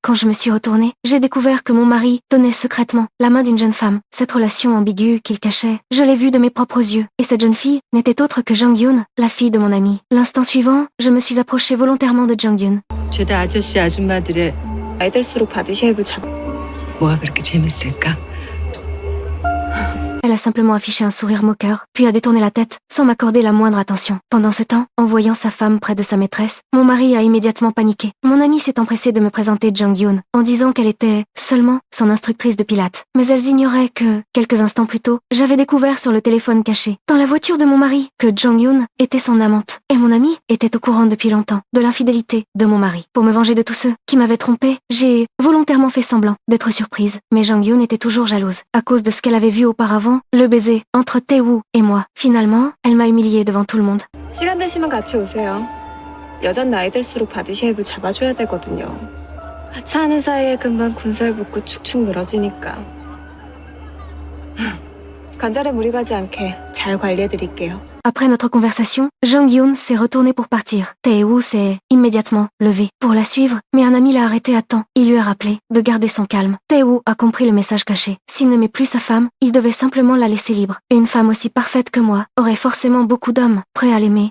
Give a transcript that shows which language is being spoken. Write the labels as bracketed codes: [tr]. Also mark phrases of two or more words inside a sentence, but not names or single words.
[fr] Quand je me suis retournée, j'ai découvert que mon mari tenait secrètement la main d'une jeune femme. Cette relation ambiguë qu'il cachait, je l'ai vue de mes propres yeux. Et cette jeune fille n'était autre que Jang-Yoon, la fille de mon ami. L'instant suivant, je me suis approchée volontairement de Jang-Yoon. [ko] 죄다 아저씨 아줌마들의 나이 들수록 바디쉐입을 뭐가 그렇게 재밌을까? [fr] Elle a simplement affiché un sourire moqueur, puis a détourné la tête, sans m'accorder la moindre attention. Pendant ce temps, en voyant sa femme près de sa maîtresse, mon mari a immédiatement paniqué. Mon ami s'est empressé de me présenter Jang-Yoon, en disant qu'elle était seulement son instructrice de pilates. Mais elles ignoraient que, quelques instants plus tôt, j'avais découvert sur le téléphone caché, dans la voiture de mon mari, que Jang-Yoon était son amante. Et mon ami était au courant depuis longtemps de l'infidélité de mon mari. Pour me venger de tous ceux qui m'avaient trompée, j'ai volontairement fait semblant d'être surprise. Mais Jang-Yoon était toujours jalouse, à cause de ce qu'elle avait vu auparavant, le baiser entre Tae-woo et moi. Finalement, elle m'a humiliée devant tout le monde. [ko] 시간 되시면 같이 오세요. 여잔 나이 들수록 바디쉐입을 잡아줘야 되거든요. 하차하는 사이에 금방 군살 붙고 축축 늘어지니까. 관절에 무리 가지 않게 잘 관리해드릴게요. [fr] Après notre conversation, Jang-Yoon s'est retourné pour partir. Tae-woo s'est immédiatement levé pour la suivre, mais un ami l'a arrêté à temps. Il lui a rappelé de garder son calme. Tae-woo a compris le message caché. S'il n'aimait plus sa femme, il devait simplement la laisser libre. Une femme aussi parfaite que moi aurait forcément beaucoup d'hommes prêts à l'aimer.